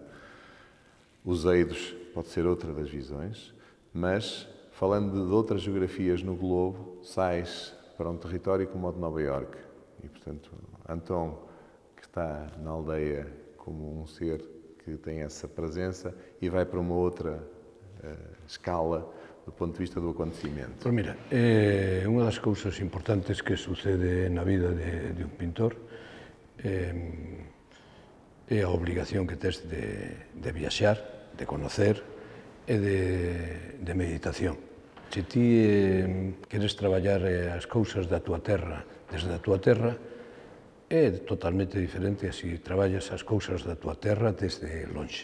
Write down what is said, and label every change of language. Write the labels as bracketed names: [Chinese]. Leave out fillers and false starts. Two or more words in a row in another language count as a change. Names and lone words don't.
[Portuguese] Os Eidos pode ser outra das visões, mas, falando de outras geografias no globo, sais para um território como o de Nova Iorque. E, portanto, Antão, que está na aldeia como um ser que tem essa presença e vai para uma outra escala do ponto de vista do acontecimento. [Galician] Pois mira, unha das cousas importantes que sucede na vida de un pintor é a obrigación que tes de viaxar, de conocer e de meditación. Se ti queres traballar as cousas da tua terra desde a tua terra, é totalmente diferente se traballas as cousas da tua terra desde lonxe.